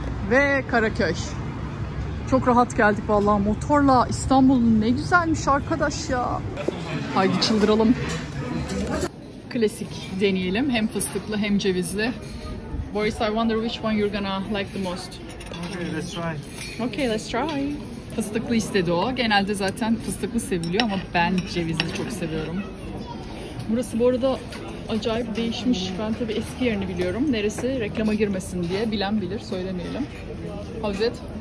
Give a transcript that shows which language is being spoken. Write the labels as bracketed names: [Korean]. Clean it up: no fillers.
[Turkish] ve Karaköy. Çok rahat geldik vallahi motorla. İstanbul'un ne güzelmiş arkadaş ya. Haydi çıldıralım. Klasik deneyelim. Hem fıstıklı hem cevizli. [English] Boris, I wonder which one you're gonna like the most. Okay, let's try. Okay, let's try. [Turkish] Fıstıklı istedi o. Genelde zaten fıstıklı seviliyor ama ben cevizli çok seviyorum. Burası bu arada acayip değişmiş. Ben tabii eski yerini biliyorum. Neresi reklama girmesin diye. Bilen bilir, söylemeyelim. [English] How's it?